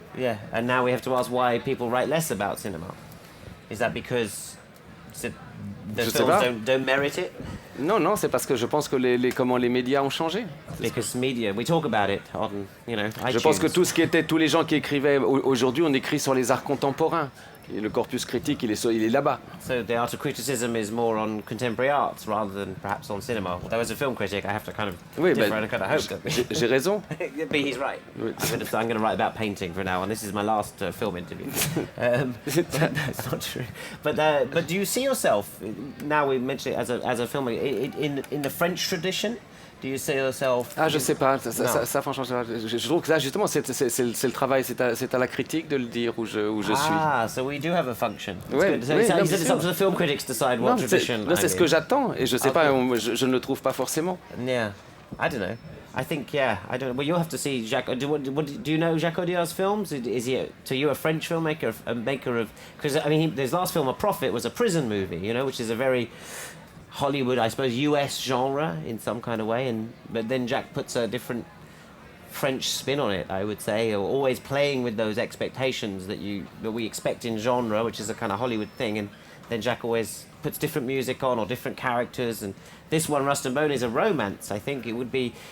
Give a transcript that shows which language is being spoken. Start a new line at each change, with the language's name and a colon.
English: Yeah, and now we have to ask why people write less about cinema. Is that because the films don't merit it?
French: Non, c'est parce que je pense que les médias ont changé.
English: Because media, we talk about it on, iTunes.
French: Je pense que tous les gens qui écrivaient aujourd'hui, on écrit sur les arts contemporains. Et le corpus critique, il est là-bas.
English: So the art of criticism is more on contemporary arts rather than perhaps on cinema. Although as a film critic, I have to kind of differ and kind of hope that
French: j'ai raison.
English: But he's right.
French: Oui.
English: I'm going to write about painting from now on. This is my last film interview. That's not true. But do you see yourself, now we mentioned it as a filmmaker, in the French tradition? Do you see yourself?
French: Je sais pas. Ça franchement, je trouve que ça, justement, c'est le travail, c'est à la critique de le dire où je suis.
English: Ah, so we do have a function.
French: Oui,
English: it's up to the film critics to decide what tradition.
French: Non, c'est ce que j'attends, et je sais pas, je ne le trouve pas forcément.
English: Yeah, I don't know. I think, I don't know. Well, you'll have to see Jacques. Do you know Jacques Audiard's films? Is he, to you, a French filmmaker, a maker of? Because I mean, his last film, A Prophet, was a prison movie. Which is a very Hollywood, I suppose, US genre in some kind of way, but then Jacques puts a different French spin on it, I would say, or always playing with those expectations that we expect in genre, which is a kind of Hollywood thing, and then Jacques always puts different music on or different characters, and this one, Rust and Bone, is a romance. I think it would be.